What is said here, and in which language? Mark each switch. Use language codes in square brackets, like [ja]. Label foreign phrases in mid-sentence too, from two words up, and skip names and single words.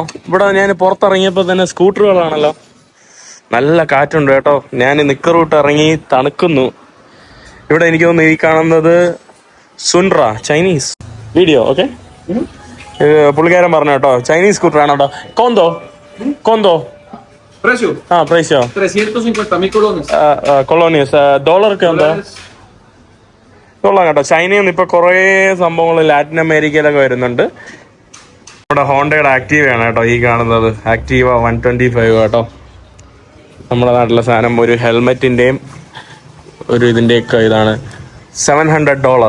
[ml] ഇവിടെ ഞാൻ പുറത്തിറങ്ങിയപ്പോ തന്നെ സ്കൂട്ടറുകളാണല്ലോ. നല്ല കാറ്റുണ്ട് കേട്ടോ. ഞാൻ നിക്കറൂട്ട് ഇറങ്ങി തണുക്കുന്നു. ഇവിടെ എനിക്ക് തോന്നുന്നു ഈ കാണുന്നത് സുൻറ ചൈനീസ് വീഡിയോ. ഓക്കെ, പുള്ളിക്കാരൻ പറഞ്ഞു കേട്ടോ [en] Chinese scooter [ml] ആണ് കേട്ടോ. [es] കോന്തോ Precio. precio 350,000 colones. [ml] കൊളോണിയസ് ഡോളർക്ക് എന്താ കൊള്ളാം കേട്ടോ. ചൈനയിൽ നിന്ന് ഇപ്പൊ കുറേ സംഭവങ്ങൾ ലാറ്റിൻ അമേരിക്കയിലൊക്കെ വരുന്നുണ്ട്. നമ്മുടെ ഹോണ്ടയുടെ ആക്റ്റീവയാണ് കേട്ടോ ഈ കാണുന്നത്. ആക്റ്റീവ 125 കേട്ടോ. നമ്മുടെ നാട്ടിലെ സാധനം. ഒരു ഹെൽമെറ്റിന്റെയും ഒരു ഇതിന്റെയൊക്കെ ഇതാണ് $700.